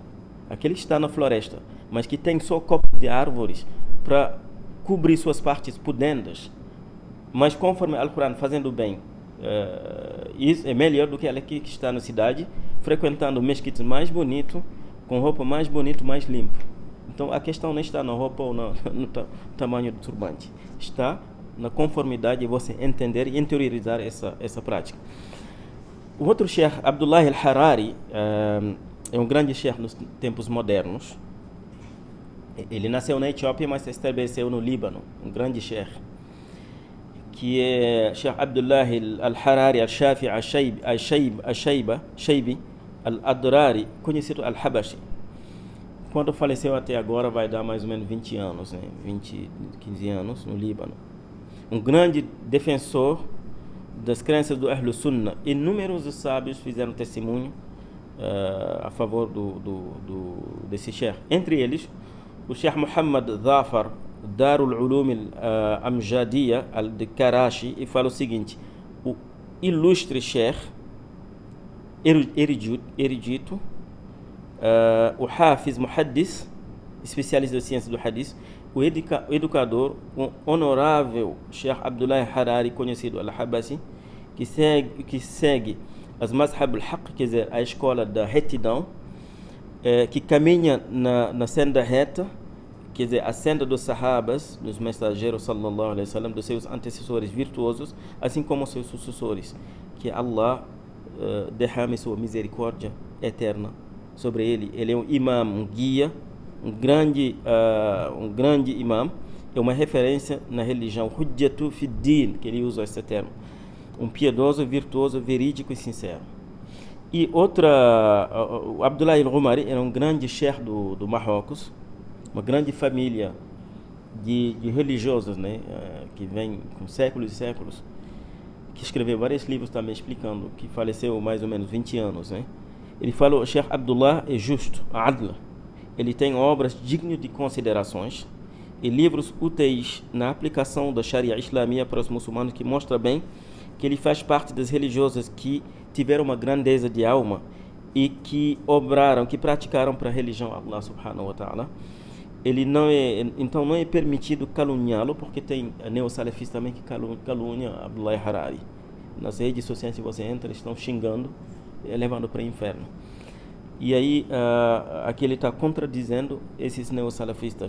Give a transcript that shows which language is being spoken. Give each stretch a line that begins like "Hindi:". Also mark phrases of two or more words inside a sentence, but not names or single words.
Portuguese: Aquele que está na floresta, mas que tem só copa de árvores para cobrir suas partes pudendas, mas conforme o Alcorão fazendo bem, isso é melhor do que aquele que está na cidade, frequentando mesquites mais bonito, com roupa mais bonito, mais limpo. Então a questão não está na roupa ou no tamanho do turbante, está na conformidade de você entender e interiorizar essa prática. O outro sheikh, Abdullah al-Harari, é um grande sheikh nos tempos modernos. Ele nasceu na Etiópia, mas se estabeleceu no Líbano, um grande sheikh, que é Sheikh Abdullah al-Harari al-Shafi'i al-Shaybi al-Adrari, conhecido al-Habashi. Quando faleceu até agora vai dar mais ou menos 20 anos, né? 15 anos no Líbano. Um grande defensor das crenças do
Arabic: أهل السنة.
Portuguese: Inúmeros sábios fizeram testemunho a favor desse sheikh. Entre eles, o Sheikh Muhammad Zafar Darul Ulum al-Amjadiyya de Karachi, e fala o seguinte: o ilustre sheikh erudito, o Hafiz Muhaddis, especialista da ciência do Hadith, o educador, o honorável Sheikh Abdullah Harari, conhecido al-Habasi, que segue as
Arabic: مذهب الحق,
Portuguese: quer dizer, a escola da retidão, que caminha na senda reta, quer dizer, a senda dos sahabas, dos mensageiros
Arabic: صلى الله عليه وسلم,
Portuguese: dos seus antecessores virtuosos, assim como seus sucessores, que Allah derrame sua misericórdia eterna sobre ele. Ele é um imam, um guia, um grande imam, é uma referência na religião,
Arabic: حجة في الدين,
Portuguese: que ele usa esse termo, um piedoso, virtuoso, verídico e sincero. E o Abdullah al-Ghumari era um grande sheikh do Marrocos, uma grande família de religiosos, né, que vem com séculos e séculos, que escreveu vários livros também explicando, que faleceu mais ou menos 20 anos, né. Ele falou: o Sheikh Abdullah é justo, adla. Ele tem obras dignas de considerações e livros úteis na aplicação da
Arabic: الشريعة الإسلامية
Portuguese: para os muçulmanos, que mostra bem que ele faz parte das religiosas que tiveram uma grandeza de alma e que obraram, que praticaram para a religião
Arabic: الله سبحانه وتعالى.
Portuguese: Ele não é permitido caluniá-lo, porque tem neo-salafistas também que caluniam Abdullah Harari. Nas redes sociais, se você entra, estão xingando, levando para o inferno. E aí, aqui ele está contradizendo esses neo-salafistas.